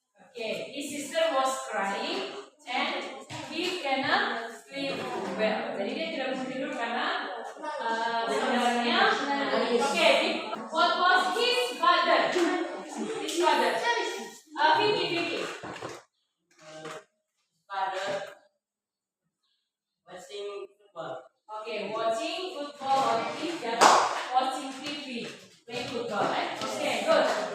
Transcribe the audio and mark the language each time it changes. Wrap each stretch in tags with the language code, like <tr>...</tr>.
<en>Okay, his sister was crying and he cannot sleep well.</en> <id>Jadi dia tidak bisa tidur karena saudaranya.</id> <en>Okay, what was his father? His father. Vicky. Father watching football. Okay, watching football or watching TV, playing football, right? Okay, good.</en>